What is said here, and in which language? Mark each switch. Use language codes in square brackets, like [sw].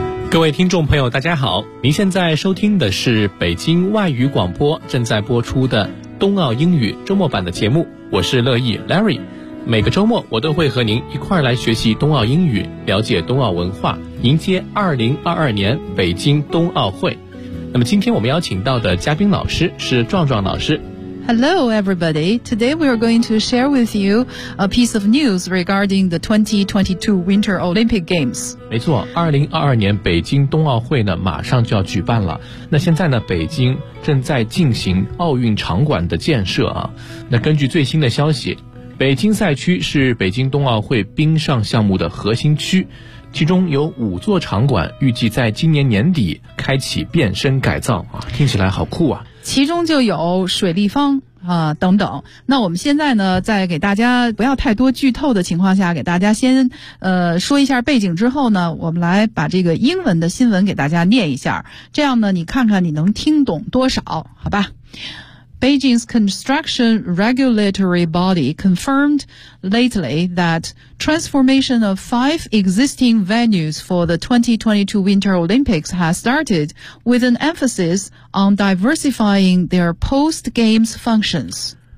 [zh] 各位听众朋友大家好，您现在收听的是北京外语广播正在播出的冬奥英语周末版的节目，我是乐意 Larry。每个周末我都会和您一块来学习冬奥英语，了解冬奥文化，迎接2022年北京冬奥会。那么今天我们邀请到的嘉宾老师是壮壮老师。 [en] Hello, everybody. Today we are going to share with you a piece of news regarding the 2022 Winter Olympic Games. [zh] 没错，2022年北京冬奥会呢，马上就要举办了。那现在呢，北京正在进行奥运场馆的建设啊。那根据最新的消息，北京赛区是北京冬奥会冰上项目的核心区，其中有五座场馆预计在今年年底开启变身改造啊，听起来好酷啊。其中就有水立方啊、等等。那我们现在呢，在给大家不要太多剧透的情况下，给大家先说一下背景之后呢，我们来把这个英文的新闻给大家念一下，这样呢，你看看你能听懂多少，好吧？ [en] Beijing's construction regulatory body confirmed lately that transformation of five existing venues for the 2022 Winter Olympics has started, with an emphasis on diversifying their post-games functions.